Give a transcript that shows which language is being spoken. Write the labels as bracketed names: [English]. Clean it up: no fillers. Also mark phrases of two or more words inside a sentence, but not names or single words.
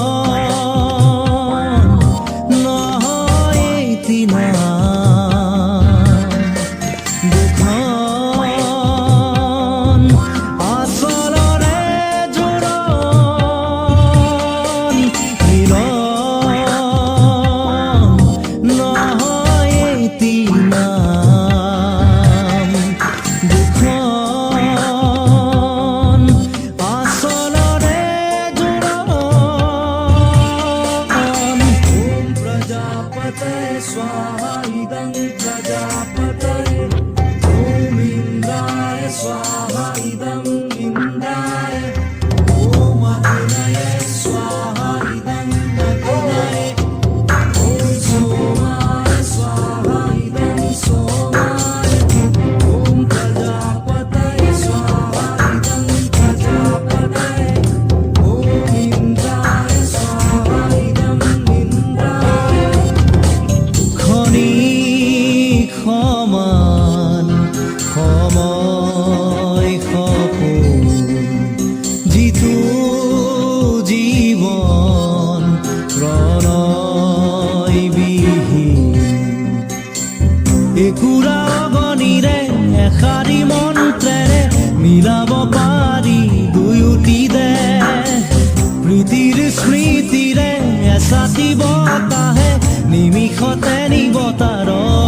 [Assamese] নহয় এটি নাম দুখন আচলৰে জোৰণ মিলন নহয় এটি নাম দুখন আচলৰে জোৰণ [Sanskrit] ॐ प्रजापतये स्वाहा इदं प्रजापतये ॐ इन्द्राय स्वाहा इदं इन्द्राय ॐ अग्नये स्वाहा इदं अग्नये ॐ सोमाय स्वाहा इदं सोमाय ॐ प्रजापतये स्वाहा इदं प्रजापतये ॐ इन्द्राय स्वाहा इदं इन्द्राय [Assamese] খনি সমান সময় সপোন যিটো জীৱন প্ৰণয়বিহীন একুৰা অগণিৰে এষাৰি মন্ত্ৰেৰে মিলাব পাৰি দুয়োটি দেশ প্ৰীতিৰ স্মৃতিৰে এছাতি বতাহে নিমিষতে নিব তাৰ